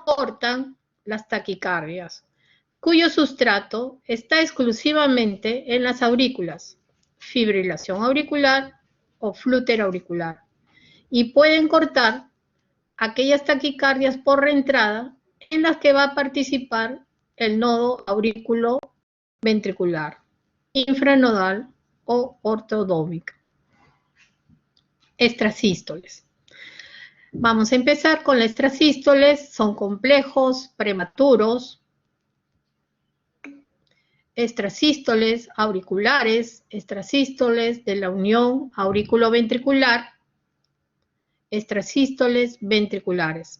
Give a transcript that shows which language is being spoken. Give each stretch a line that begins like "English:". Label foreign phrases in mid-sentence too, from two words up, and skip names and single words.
Spanish: cortan las taquicardias, cuyo sustrato está exclusivamente en las aurículas, fibrilación auricular o flúter auricular, y pueden cortar aquellas taquicardias por reentrada en las que va a participar el nodo auriculo-ventricular, infranodal o ortodómica. Extrasístoles. Vamos a empezar con las extrasístoles, son complejos, prematuros, extrasístoles auriculares, extrasístoles de la unión aurículo-ventricular, extrasístoles ventriculares.